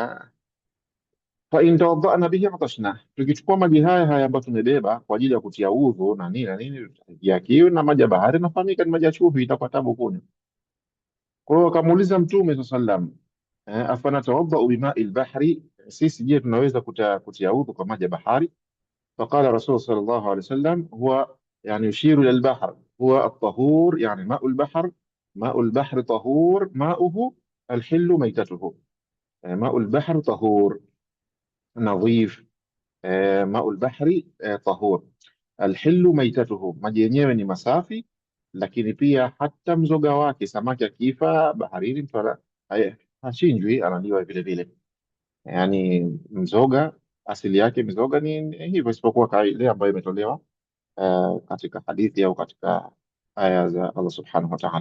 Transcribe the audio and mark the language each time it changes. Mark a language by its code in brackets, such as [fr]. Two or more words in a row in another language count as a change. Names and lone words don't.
[ar] فإن توضأنا به عطشنا, [sw] tukichukua maji haya ambayo tumebeba kwa ajili ya kutia udhu na nini na nini, ya kiu na maji ya bahari nafahamika ni maji ya chumvi, itakuwa tabu kunywa. Kwa hiyo akamuuliza Mtume sallam, [ar] أفنتوضأ بماء البحر, [sw] sisi je tunaweza kutia udhu kwa maji ya bahari? [ar] فقال رسول صلى الله عليه وسلم هو يعني يشير إلى البحر هو الطهور، يعني ماء البحر طهور ماؤه الحل ميتته. ماء البحر طهور نظيف. ماء البحر طهور الحل ميتته، [sw] maji yenyewe ni masafi, lakini pia hata mzoga wake, samaki akifa baharini hachinjwi, analiwa vile vile. Yani mzoga asili yake mizoga ni hivyo, isipokuwa ile ambayo imetolewa katika hadithi au katika aya za Allah [ar] سبحانه وتعالى.